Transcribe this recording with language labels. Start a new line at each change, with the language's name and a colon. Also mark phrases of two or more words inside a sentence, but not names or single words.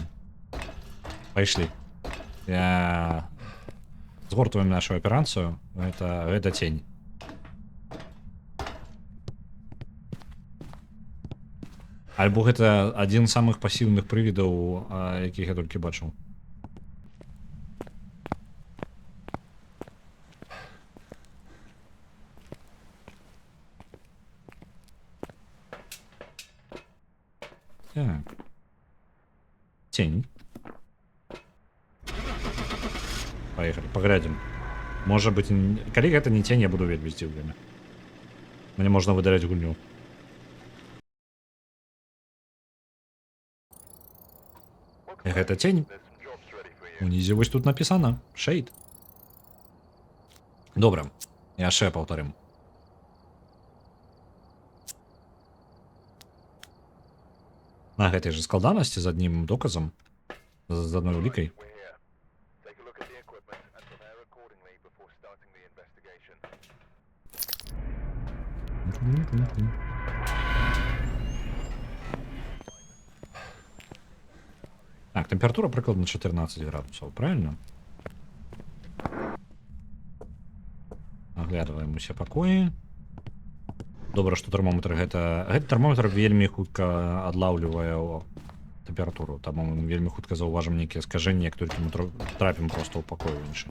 Belarusian: Пайшлі. Я... Згортваем нашу аперацыю. Гэта тень. Альбо гэта адзін з самых пасіўных прывідаў, якіх я толькі бачыў. Так.
Russian: Тень. Поехали, поглядим. Может быть,
Belarusian: калі гэта не тень, я буду вельмі здзіўлены. Мне можна выдаляць гульню. Гэта тень. Унізе вось тут напісана. Шейд. Добра. Яшчэ паўтарым. На гэтай же складанасці з адным доказам. З адной улікай.
Russian: Так, температура прикладно 14 градусов, правильно?
Belarusian: Оглядываем усе пакоі. Добра, што тэрмометр гэты тэрмометр вельмі хутка адлаўлівае тэмпературу, таму мы вельмі хутка заўважым нейкія скажэнні, як толькі мы трапім проста ў пакой іншы.